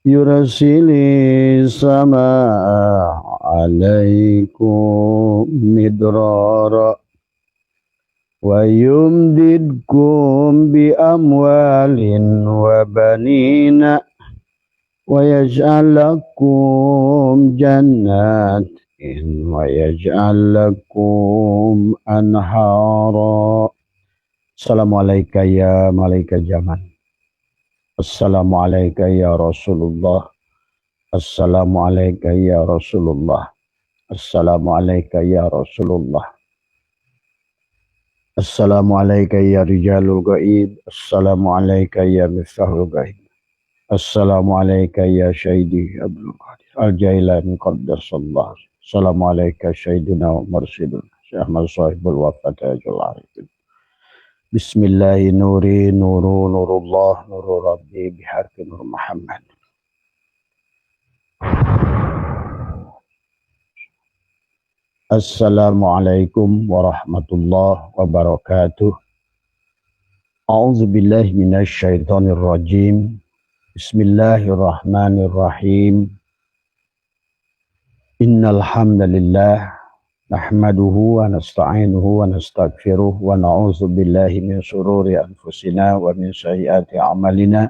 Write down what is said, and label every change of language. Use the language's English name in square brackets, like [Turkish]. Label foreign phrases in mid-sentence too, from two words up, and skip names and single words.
[Arabic] يرسل السماء عليكم مدرارا ويمددكم بأموال وبنين ويجعل لكم جنات ويجعل لكم أنهارا. السلام عليكم يا ملائكة الزمان. السلام عليكم يا رسول الله. السلام عليكم يا رسول الله. السلام عليكم يا رسول الله السلام عليكم يا رجال الغيب. السلام عليكم يا مفتاح الغيب السلام عليكم يا شهيدي عبد القادر الجيلاني قدس الله. السلام عليكم شهيدنا ومرشدنا شيخ أحمد صاحب الوفاة عاج العارفين. بسم الله نور نور نور الله نور ربي بحرف نور محمد. السلام عليكم ورحمة الله وبركاته. أعوذ بالله من الشيطان الرجيم. بسم الله الرحمن الرحيم إن الحمد لله نحمده ونستعينه ونستغفره ونعوذ بالله من شرور أنفسنا ومن سيئات أعمالنا.